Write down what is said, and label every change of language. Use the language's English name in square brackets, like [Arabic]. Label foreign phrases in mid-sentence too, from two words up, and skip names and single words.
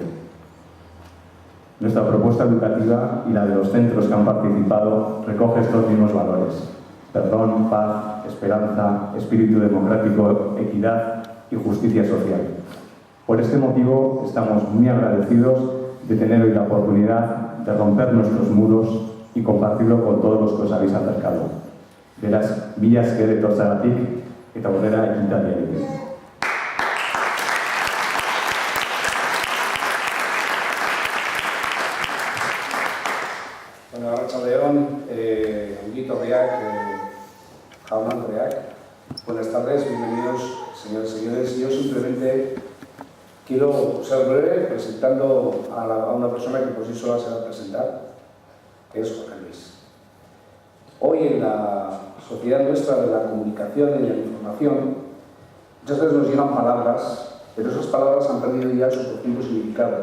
[Spanish] Nuestra propuesta educativa y la de los centros que han participado recoge estos mismos valores: perdón, paz, esperanza, espíritu democrático, equidad y justicia social. Por este motivo estamos muy agradecidos de tener hoy la oportunidad de romper nuestros muros y compartirlo con todos los que os habéis acercado. [Basque] Beraz, mila esker etortzagatik eta aurrera ekintaldiarekin. Bueno, arratsaldeon, ongietorriak, jaun-andreak. [Spanish] Buenas tardes, bienvenidos, señores y señores. Yo simplemente quiero ser breve presentando a una persona que por sí sola se va a presentar, que es Jorge Luis. Hoy en la sociedad nuestra de la comunicación y de la información, muchas veces nos llegan palabras, pero esas palabras han perdido ya su profundo significado.